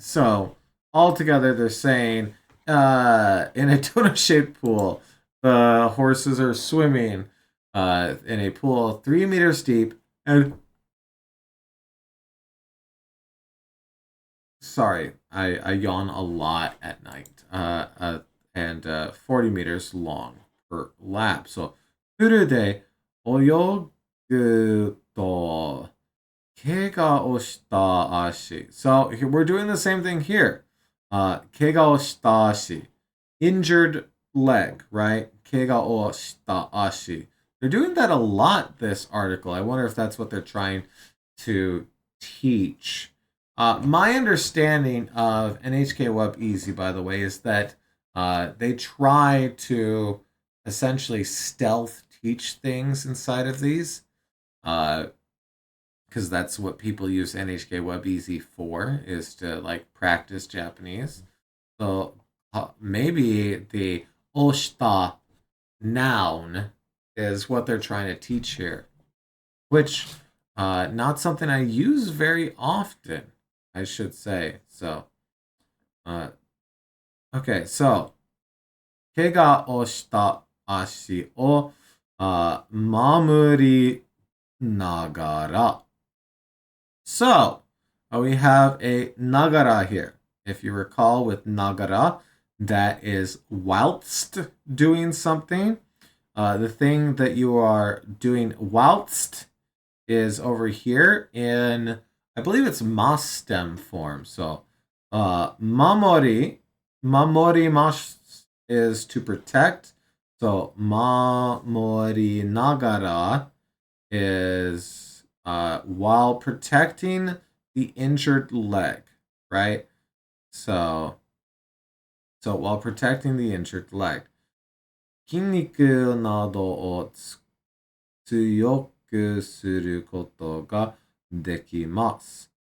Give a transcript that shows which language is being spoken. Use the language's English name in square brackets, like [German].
[English] So altogether, they're saying in a donut-shaped pool, the horses are swimming in a pool 3 meters deep. And sorry, I yawn a lot at night. And 40 meters long per lap. [Japanese] So フルで泳ぐと怪我をした足. [English] So we're doing the same thing here. [Japanese] 怪我をした足. [English] Injured leg, right? [Japanese] 怪我をした足. [English] They're doing that a lot, this article. I wonder if that's what they're trying to teach. My understanding of NHK Web Easy, by the way, is that they try to essentially stealth teach things inside of these. Because that's what people use NHK Web Easy for, is to like practice Japanese. So maybe the oshita noun is what they're trying to teach here, which not something I use very often, I should say. So, okay, so [Japanese] 怪我をした足を守りながら. [English] So, we have a nagara here. If you recall with nagara, that is whilst doing something. The thing that you are doing whilst is over here in, I believe it's mas stem form. So, mamori mas is to protect. So, mamori nagara is while protecting the injured leg, right? So while protecting the injured leg. [Japanese] 筋肉などを強くすることができます.